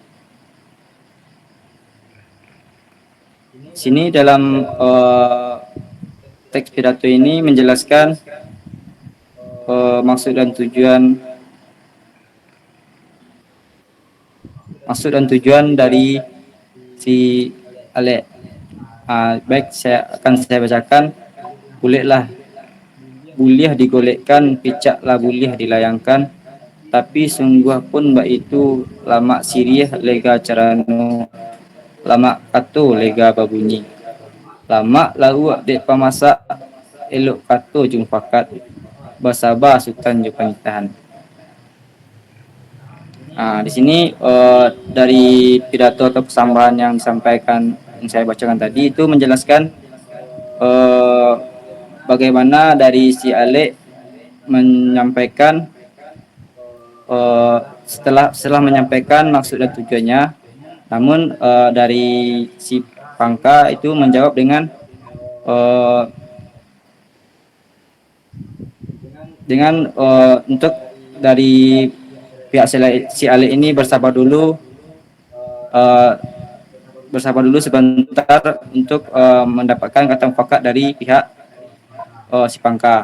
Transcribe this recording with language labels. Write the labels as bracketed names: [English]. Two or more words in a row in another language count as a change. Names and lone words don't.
[Indonesian] Sini dalam teks pidato ini menjelaskan maksud dan tujuan dari si Alek. Baik, saya bacakan [Minangkabau] Kulitlah buliah digolekkan, picaklah buliah dilayangkan, tapi sungguh pun mbak itu lama siriah lega carano, lama kato lega babunyi, lama lau dek pamasak, elok kato jumpakat, basaba sultan jupanitahan. [Indonesian] Nah, di sini dari pidato atau persambahan yang disampaikan yang saya bacakan tadi itu menjelaskan eh, bagaimana dari si Alek menyampaikan setelah menyampaikan maksud dan tujuannya, namun dari si Pangka itu menjawab eh, dengan untuk dari pihak si Alek ini eh, bersabar dulu sebentar untuk mendapatkan kata mufakat dari pihak si Pangka.